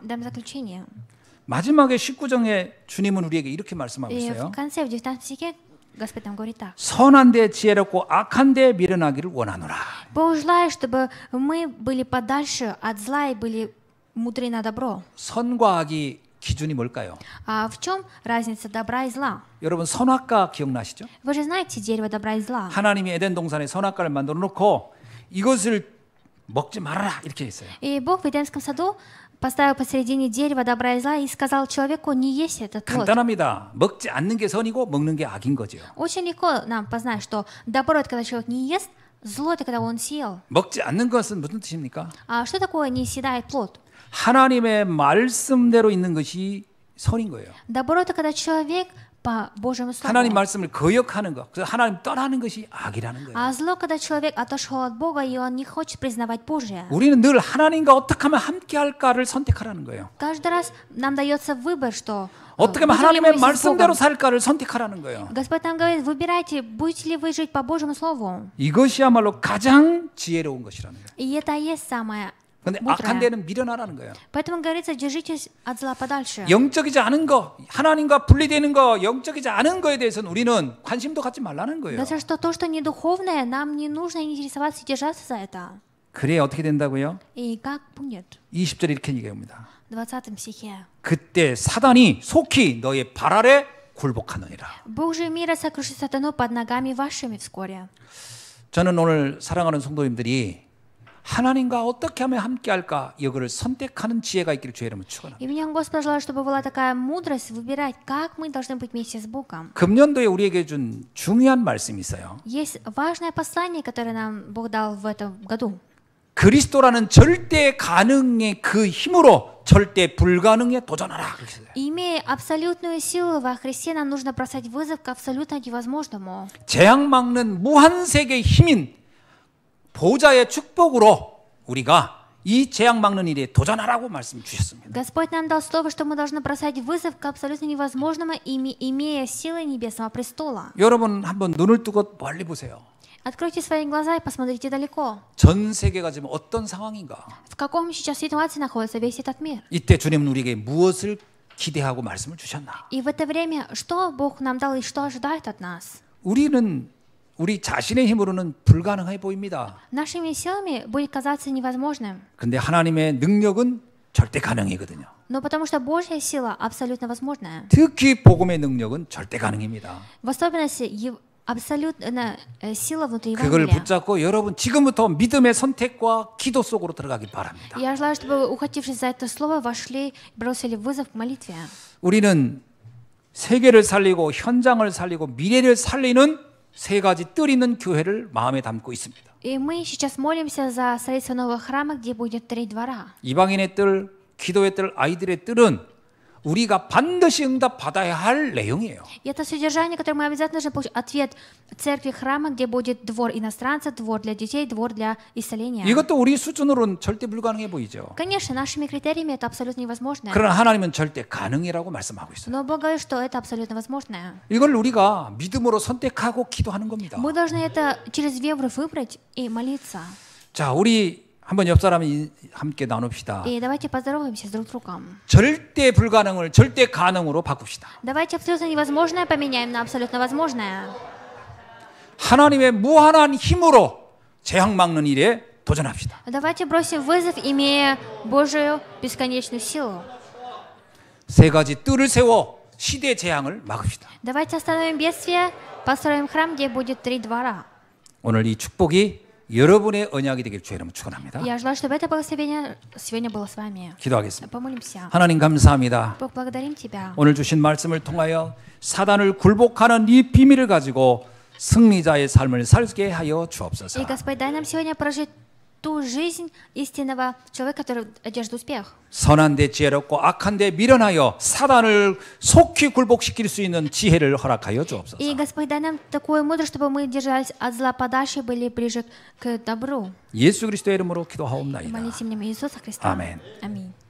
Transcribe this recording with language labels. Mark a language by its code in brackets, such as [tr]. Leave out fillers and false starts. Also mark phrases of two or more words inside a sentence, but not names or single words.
[ru] Дам заключение. [ko] 마지막에 19장에 주님은 우리에게 이렇게 말씀하고 [ru] И [ko] 있어요. [ru] в конце, в 19 стихе, Господь нам говорит так. [ko] 선한 데 지혜롭고 악한 데 미련하기를 원하노라. [ru] Бог желает, чтобы мы были подальше от зла и были мудры на добро. [ko] 선과 악이 기준이 뭘까요? [ru] А в чем разница добра и зла? [ko] 여러분, 선악과 기억나시죠? [ru] Вы же знаете дерево добра и зла. [ko] 하나님이 에덴 동산에 선악과를 만들어 놓고 이것을 먹지 말아라 이렇게 했어요. [ru] И Бог в Эдемском саду поставил посередине дерева добра и зла и сказал человеку не есть этот плод. [ko] 간단합니다. 먹지 않는 게 선이고 먹는 게 악인 거죠. [ru] Очень легко нам познать, что добро — это когда человек не ест, зло — это когда он съел. [ko] 먹지 않는 것은 무슨 뜻입니까? [ru] А что такое не съедает плод? [ko] 하나님의 말씀대로 있는 것이 선인 거예요. [ru] Добро — это когда человек по Божьему Слову. [ko] 하나님 말씀을 거역하는 것, 그래서 하나님 떠나는 것이 악이라는 거예요. [ru] А зло, когда человек отошел от Бога, и он не хочет признавать Божье. [ko] 우리는 늘 하나님과 어떻게 하면 함께 할까를 선택하라는 거예요. [ru] Каждый раз нам дается выбор, что [ko] 어떻게 하면 [ru] будем ли [ko] 하나님의 [ru] мы с [ko] 말씀대로 [ru] Богом. [ko] 살까를 선택하라는 거예요. [ru] Господь нам говорит, выбирайте, будете ли вы жить по Божьему Слову. [ko] 이것이야말로 가장 지혜로운 것이라는 거예요. [ru] И это и есть самое [ko] 그런데 [ru] мудрое. [ko] 악한 데는 미련하라는 거예요. [ru] Поэтому говорится, держитесь от зла подальше. [ko] 영적이지 않은 거, 하나님과 분리되는 거, 영적이지 않은 거에 대해서는 우리는 관심도 갖지 말라는 거예요. [ru] Говорится, что то, что не духовное, нам не нужно интересоваться и держаться за это. [ko] 그래야 어떻게 된다고요? [ru] И как будет? [ko] 20절에 이렇게 얘기합니다. [ru] В 20 стихе. [ko] 그때 사단이 속히 너의 발 아래 굴복하느니라. [ru] Бог же мира сокрушит сатану под ногами вашими вскоре. [ko] 저는 오늘 사랑하는 성도님들이 하나님과 어떻게 하면 함께할까 이거를 선택하는 지혜가 있기를 주의 이름으로 축원합니다. [ru] И мне Господь желает, чтобы была такая мудрость выбирать, как мы должны быть вместе с Богом. [ko] 금년도에 우리에게 준 중요한 말씀이 있어요. [ru] Есть важное послание, которое нам Бог дал в этом году. [ko] 그리스도라는 절대 가능의 그 힘으로 절대 불가능에 도전하라. 그렇게 써요. [ru] Имея абсолютную силу во Христе, нам нужно бросать вызов к абсолютно невозможному. [ko] 재앙 막는 무한세계의 힘인 보좌의 축복으로 우리가 이 재앙 막는 일에 도전하라고 말씀 주셨습니다. [ru] Господь нам дал слово, что мы должны бросать вызов к абсолютно невозможному, имея силы небесного престола. [ko] 여러분 한번 눈을 뜨고 멀리 보세요. [ru] Откройте свои глаза и посмотрите далеко. [ko] 전 세계가 지금 어떤 상황인가? [ru] В каком сейчас ситуации находится весь этот мир? [ko] 이때 주님은 우리에게 무엇을 기대하고 말씀을 주셨나? [ru] И в это время, что Бог нам дал и что ожидает от нас? [ko] 우리는 우리 자신의 힘으로는 불가능해 보입니다. [ru] Нашими силами будет казаться невозможным. [ko] 근데 하나님의 능력은 절대 가능이거든요. [ru] Но потому что Божья сила абсолютно возможная. [ko] 특히 복음의 능력은 절대 가능입니다. [ru] В особенности абсолютно сила внутри [ko] 그걸 [ru] Евангелия. [ko] 붙잡고 여러분 지금부터 믿음의 선택과 기도 속으로 들어가길 바랍니다. [ru] Я желаю, чтобы вы, ухватившись за это слово, вошли и бросили вызов к молитве. [ko] 우리는 세계를 살리고 현장을 살리고 미래를 살리는 세 가지 뜰 있는 교회를 마음에 담고 있습니다. [ru] И мы сейчас молимся за строительство нового храма, где будет 3 двора. [ko] 이방인의 뜰, 기도의 뜰, 아이들의 뜰은 우리가 반드시 응답받아야 할 내용이에요. [ru] И это содержание, которое мы обязательно должны получить ответ церкви храма, где будет двор иностранцев, двор для детей, двор для исцеления. [ko] 이것도 우리 수준으로는 절대 불가능해 보이죠. [ru] Конечно, нашими критериями это абсолютно невозможно. [ko] 그러나 하나님은 절대 가능이라고 말씀하고 있어요. [ru] Но Бог говорит, что это абсолютно возможное. [ko] 이걸 우리가 믿음으로 선택하고 기도하는 겁니다. [ru] Мы должны это через веру выбрать и молиться. [ko] 자, 우리 한번 옆 사람이 함께 나눕시다. [ru] И давайте поздороваемся друг с другом. [ko] 절대 불가능을 절대 가능으로 바꿉시다. [ru] Давайте абсолютно невозможное поменяем на абсолютно возможное. [ko] 하나님의 무한한 힘으로 재앙 막는 일에 도전합시다. [ru] Давайте бросим вызов, имея Божию бесконечную силу. [ko] 세 가지 뜰을 세워 시대 재앙을 막읍시다. [ru] Давайте остановим бедствие, построим храм, где будет 3 двора. [ko] 오늘 이 축복이 여러분의 언약이 되길 주의 이름으로 축원합니다. [ru] Я желаю, чтобы это благословение сегодня было с вами. [ko] 기도하겠습니다. [ru] Помолимся. [ko] 하나님 감사합니다. [ru] Бог, благодарим Тебя. [ko] 오늘 주신 말씀을 통하여 사단을 굴복하는 이 비밀을 가지고 승리자의 삶을 살게 하여 주옵소서. [ru] И, Господь, дай нам сегодня прожить ту жизнь истинного человека, который одержит успех. [ko] 선한데 지혜롭고 악한데 미련하여 사단을 속히 굴복시킬 수 있는 지혜를 허락하여 주옵소서. [ru] И, Господь, дай нам такую мудрость, чтобы мы держались от зла подальше, были ближе к добру. [ko] 예수 그리스도의 이름으로 기도하옵나이다. [ru] Молите мне Иисуса Христа. [ko] 아멘. [ru] Аминь.